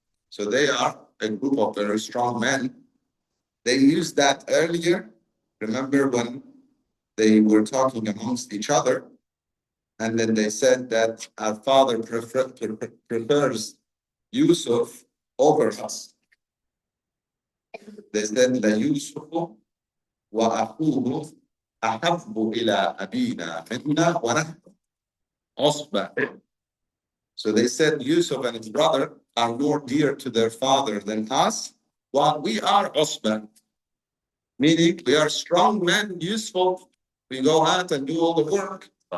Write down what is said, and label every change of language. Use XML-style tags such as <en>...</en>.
<en>So they are a group of very strong men. They used that earlier. Remember when they were talking amongst each other, and then they said that our father prefers Yusuf over us. They said,</en> <ar>لَيُوسُفُ وَأَخُوهُ أَحَبُّ إِلَىٰ أَبِينَا مِنَّا وَنَحْنُ عُصْبَةٌ.</ar> <en>So they said Yusuf and his brother are more dear to their father than us, while we are usbah, meaning we are strong men, useful. We go out and do all the work.</en>